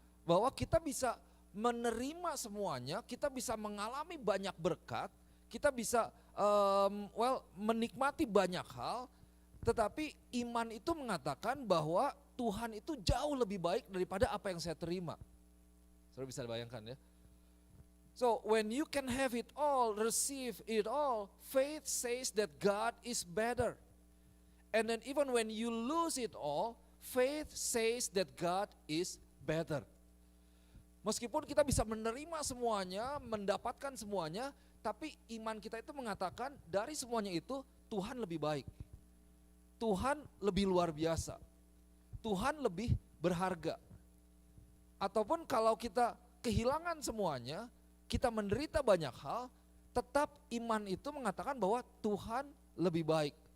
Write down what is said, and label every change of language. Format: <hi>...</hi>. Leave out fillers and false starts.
<id>Bahwa kita bisa menerima semuanya, kita bisa mengalami banyak berkat, kita bisa menikmati banyak hal, tetapi iman itu mengatakan bahwa Tuhan itu jauh lebih baik daripada apa yang saya terima. Saudara bisa bayangkan ya.</id> <en>So when you can have it all, receive it all, faith says that God is better. And then even when you lose it all, faith says that God is better.</en> <id>Meskipun kita bisa menerima semuanya, mendapatkan semuanya, tapi iman kita itu mengatakan dari semuanya itu Tuhan lebih baik. Tuhan lebih luar biasa. Tuhan lebih berharga. Ataupun kalau kita kehilangan semuanya, kita menderita banyak hal, tetap iman itu mengatakan bahwa Tuhan lebih baik.</id>